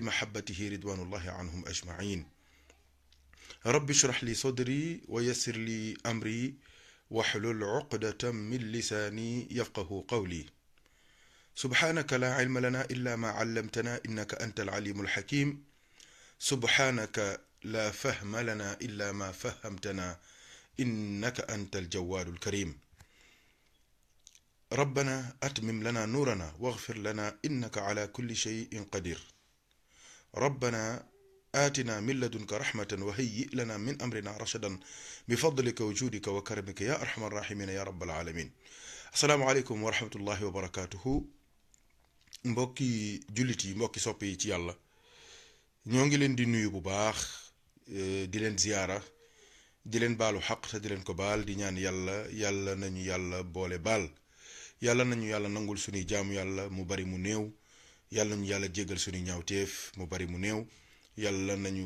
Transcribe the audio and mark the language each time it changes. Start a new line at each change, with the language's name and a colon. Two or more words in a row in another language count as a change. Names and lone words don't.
Arabic: محبته رضوان الله عنهم أجمعين رب اشرح لي صدري ويسر لي أمري واحلل عقدة من لساني يفقه قولي سبحانك لا علم لنا إلا ما علمتنا إنك أنت العليم الحكيم سبحانك لا فهم لنا إلا ما فهمتنا إنك أنت الجواد الكريم ربنا أتمم لنا نورنا واغفر لنا إنك على كل شيء قدير ربنا آتنا من لدنك رحمة وهيئ لنا من أمرنا رشدا بفضلك وجودك وكرمك يا أرحم الراحمين يا رب العالمين السلام عليكم ورحمة الله وبركاته
Wolof: mbokki jullit yi mbokki soppe yi ci yàlla ñoo ngi leen di nuyu bu baax di leen ziyaara di leen baalu xaq te di leen ko baal di ñaan yàlla nañu yàlla boole baal yàlla nañu yàlla nangul suñuy jaamu yàlla mu bari mu néew yàlla nañu yàlla jéggal suñuy ñaawteef mu bari mu néew yàlla nañu